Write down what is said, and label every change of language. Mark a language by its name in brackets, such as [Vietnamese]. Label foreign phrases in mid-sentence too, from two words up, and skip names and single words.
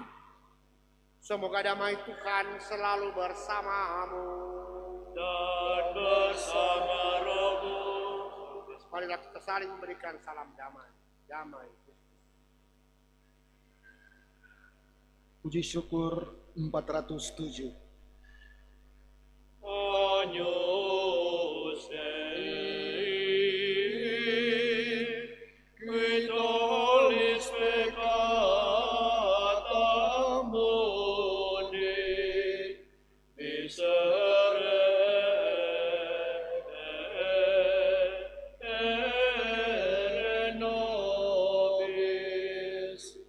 [Indonesian] Semoga damai Tuhan selalu bersamamu Dan bersama rohmu. Marilah kita saling memberikan salam damai. Damai. Puji syukur 407. [Latin] Agnus Dei, qui tollis peccata mundi, miserere nobis.